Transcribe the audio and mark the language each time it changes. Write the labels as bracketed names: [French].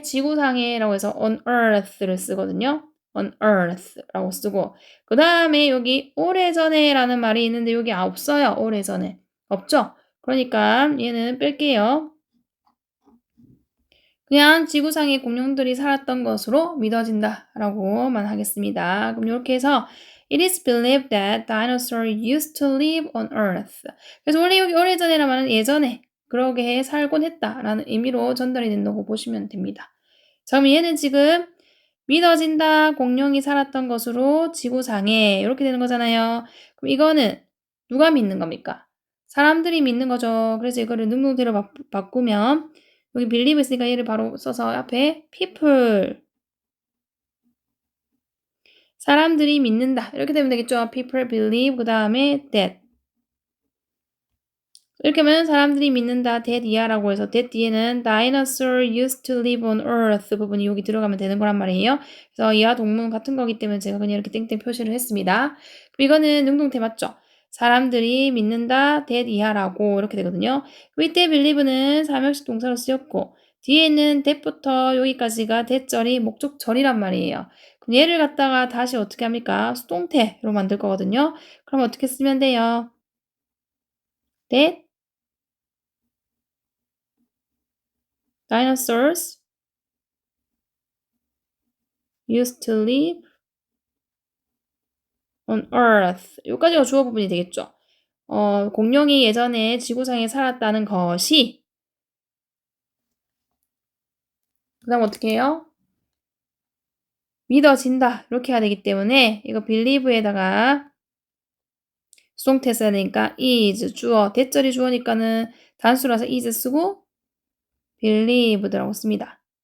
[Korean] 지구상에라고 해서 on earth를 쓰거든요. on earth라고 쓰고, 그 다음에 여기 오래전에 라는 말이 있는데 여기 없어요. 오래전에. 없죠? 그러니까 얘는 뺄게요. 그냥 지구상의 공룡들이 살았던 것으로 믿어진다 라고만 하겠습니다. 그럼 이렇게 해서 [English] It is believed that dinosaurs used to live on Earth. [Korean] 그래서 원래 여기 오래전에란 말은 예전에 그러게 살곤 했다라는 의미로 전달이 된다고 보시면 됩니다. 자, 그럼 얘는 지금 믿어진다 공룡이 살았던 것으로 지구상에 이렇게 되는 거잖아요. 그럼 이거는 누가 믿는 겁니까? 사람들이 믿는 거죠. 그래서 이거를 능동태로 바꾸면 여기 believe 있으니까 얘를 바로 써서 앞에 people 사람들이 믿는다 이렇게 되면 되겠죠. people believe 그 다음에 that 이렇게 하면 사람들이 믿는다 that 이하라고 해서 that 뒤에는 [English] dinosaur used to live on earth [Korean] 부분이 여기 들어가면 되는 거란 말이에요. 그래서 이하 동문 같은 거기 때문에 제가 그냥 이렇게 땡땡 표시를 했습니다. 그럼 이거는 능동태 맞죠? 사람들이 믿는다 that 이하라고 이렇게 되거든요. 그럼 이때 believe는 사명식 동사로 쓰였고 뒤에 있는 that부터 여기까지가 that절이 목적절이란 말이에요. 그럼 얘를 갖다가 다시 어떻게 합니까? 수동태로 만들 거거든요. 그럼 어떻게 쓰면 돼요? [English] that dinosaurs used to live on earth. [Korean] 여기까지가 주어 부분이 되겠죠. 공룡이 예전에 지구상에 살았다는 것이 그 다음 어떻게 해요? 믿어진다. 이렇게 해야 되기 때문에 이거 believe에다가 수동태 써야 되니까 is 주어, 대절이 주어니까는 단수라서 is 쓰고 believed라고 씁니다.